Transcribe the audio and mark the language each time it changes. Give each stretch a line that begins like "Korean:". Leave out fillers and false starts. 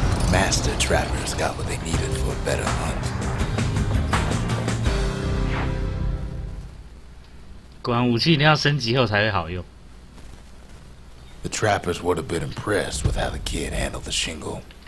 English: Master trappers got what they needed for a better hunt.
Chinese: 果然武器一定要升级后才会好用。
English: The trappers would have been impressed with how the kid handled the shingle.